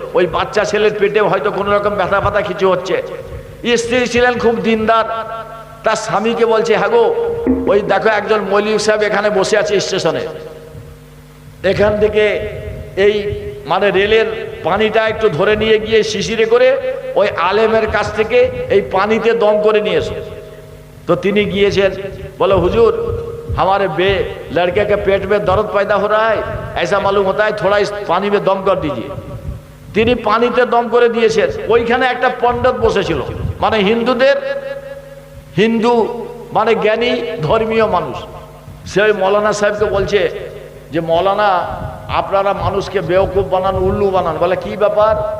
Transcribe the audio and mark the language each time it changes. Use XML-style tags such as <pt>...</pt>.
<bn>ওই বাচ্চা ছেলের পেটে হয়তো কোনো রকম ব্যথা ফাথা কিছু হচ্ছে। স্ত্রী ছিলেন খুব দিনদার, তার স্বামীকে বলছে, হ্যাঁ গো, ওই দেখো একজন মৌলভী সাহেব এখানে বসে আছে স্টেশনে, এখান থেকে এই মানে রেলের পানিটা একটু ধরে নিয়ে গিয়ে শিশিরে করে ওই আলেমের কাছ থেকে এই পানিতে দম করে নিয়ে এসো।</bn> <hi>तो</hi> <bn>तिनी गिएছেন</bn> <hi>बोले हुजूर हमारे लड़के के पेट में दर्द पैदा हो रहा है, ऐसा मालूम होता है, थोड़ा इस पानी में दम कर दीजिए।</hi> <bn>তিনি পানিতে দম করে দিয়েছেন। ওইখানে একটা পণ্ডিত বসেছিল, মানে হিন্দু মানে জ্ঞানী ধর্মীয় মানুষ। সে ওই মৌলানা সাহেবকে বলছে যে মৌলানা আপনারা মানুষকে বেওকুফ বানান, উল্লু বানান। বলে কি ব্যাপার?</bn>